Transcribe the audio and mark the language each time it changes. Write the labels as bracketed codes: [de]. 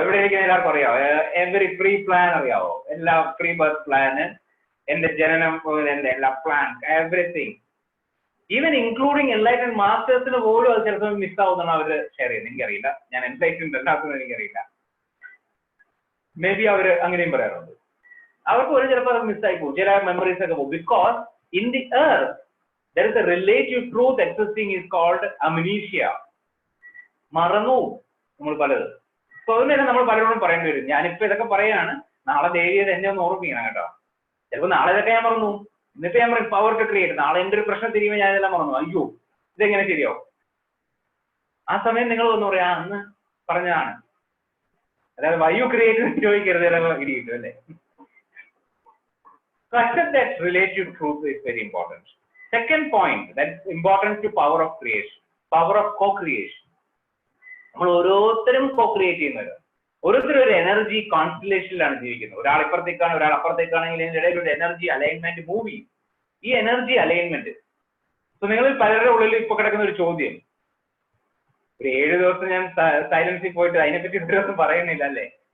[ml] ഇവിടെ ഇരിക്കുന്ന എല്ലാവർക്കും അറിയാവോ? എവറി പ്രീ പ്ലാൻ അറിയാവോ? എല്ലാ പ്രീ ബർത്ത് പ്ലാന്, എന്റെ ജനനം, എന്റെ എല്ലാ plan, everything, even including enlightened മാസ്റ്റേഴ്സിന് പോലും അത് ചിലപ്പോൾ മിസ് ആവുന്നതാണ് അവർ ഷെയർ ചെയ്യുന്നത്. എനിക്കറിയില്ല, ഞാൻ എൻലൈറ്റൻഡ് അല്ലാത്തത് എനിക്കറിയില്ല. മേ ബി അവർ അങ്ങനെയും പറയാറുണ്ട്. അവർക്ക് ഒരു ചിലപ്പോൾ അത് മിസ്സായി പോകും, ചില മെമ്മറീസ് ഒക്കെ പോകും. [en] Because in the earth there is a relative truth existing is called amnesia. [ml] മറന്നു നമ്മൾ പലത്. സോ അതുതന്നെ നമ്മൾ പലരോടും പറയേണ്ടി വരും. ഞാനിപ്പോ ഇതൊക്കെ പറയാണ്, നാളെ ദേവിയത് എന്നെ ഒന്ന് ഓർമ്മിക്കണം കേട്ടോ. ചിലപ്പോൾ നാളെ ഇതൊക്കെ ഞാൻ മറന്നു, ഇന്നിപ്പോ ഞാൻ പറയും പവർ ടു ക്രിയേറ്റ്, നാളെ എന്റെ ഒരു പ്രശ്നം തിരിയുമ്പോൾ ഞാൻ ഇതെല്ലാം മറന്നു, അയ്യോ ഇതെങ്ങനെ ശരിയാവും? ആ സമയം നിങ്ങൾ ഒന്ന് പറയാ അന്ന് പറഞ്ഞതാണ്. അതായത് [en] why you create [ml] ചോദിക്കരുത്, ഇടി കിട്ടും അല്ലേ? [en] So accept that relative truth is very important. Second point, that's important to power of creation, power of co-creation. [ml] നമ്മൾ ഓരോരുത്തരും co-create ചെയ്യുന്നത്. ഓരോരുത്തരും ഒരു എനർജി കോൺസ്റ്റലേഷനിലാണ് ജീവിക്കുന്നത്. ഒരാൾ ഇപ്പുറത്തേക്കാണ്, ഒരാൾ അപ്പുറത്തേക്കാണെങ്കിൽ ഇതിന്റെ ഇടയിൽ ഒരു എനർജി അലൈൻമെന്റ് മൂവ് ചെയ്യും. ഈ എനർജി അലൈൻമെന്റ്, സോ നിങ്ങളിൽ പലരുടെ ഉള്ളിൽ ഇപ്പൊ കിടക്കുന്ന ഒരു ചോദ്യം, ഒരു 7 ദിവസം ഞാൻ സൈലൻസിൽ പോയിട്ട് അതിനെപ്പറ്റി ഒരു ദിവസം പറയുന്നില്ല അല്ലേ?